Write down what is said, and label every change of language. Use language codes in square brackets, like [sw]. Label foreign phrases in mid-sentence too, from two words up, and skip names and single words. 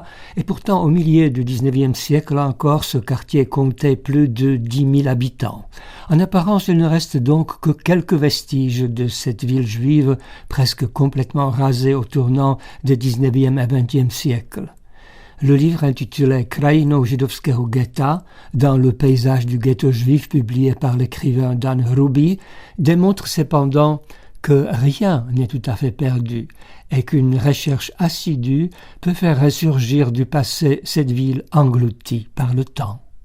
[fr] Et pourtant, au milieu du 19e siècle encore, ce quartier comptait plus de 10 000 habitants. En apparence, il ne reste donc que quelques vestiges de cette ville juive, presque complètement rasée au tournant des 19e et 20e siècles. Le livre intitulé Krajino židovského getta, dans le paysage du ghetto juif, publié par l'écrivain Dan Hruby, démontre cependant que rien n'est tout à fait perdu et qu'une recherche assidue peut faire ressurgir du passé cette ville engloutie par le temps.